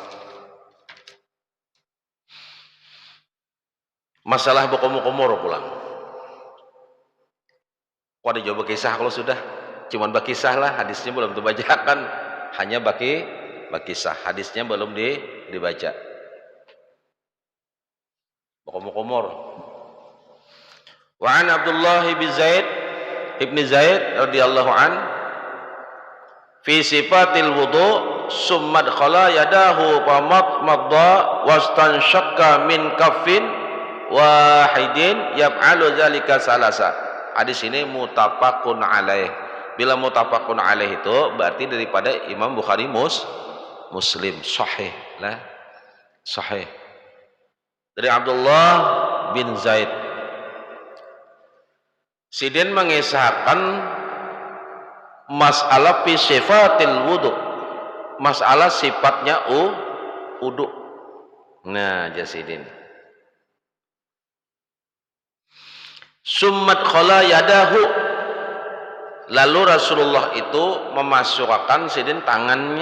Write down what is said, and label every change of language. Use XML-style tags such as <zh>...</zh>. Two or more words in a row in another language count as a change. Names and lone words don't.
<bjn>Masalah bekomor-komor pulang. Kok ada jawab kisah kalau sudah? Cuman bakisah lah, hadisnya belum dibacakan. Hanya bakisah, hadisnya belum dibaca. Bekomor-komor.</bjn> <ar>وعن عبد الله بن زيد رضي الله عنه في صفة الوضوء ثم أدخل يده فمضمض واستنشق من كف واحدة يفعل ذلك ثلاثا.</ar> <bjn>Hadis ini</bjn> <ar>متفق عليه.</ar> <bjn>Bila</bjn> <ar>متفق عليه</ar> <bjn>itu berarti daripada Imam Bukhari Muslim sahih lah, sahih. Dari Abdullah bin Zaid, sidin mengisahkan masalah</bjn> <ar>في صفة الوضوء,</ar> <bjn>masalah sifatnya wudu. Nah, jasidin</bjn> <ar>ثم أدخل يده,</ar> <bjn>lalu Rasulullah itu memasukkan sidin tangannya.</bjn>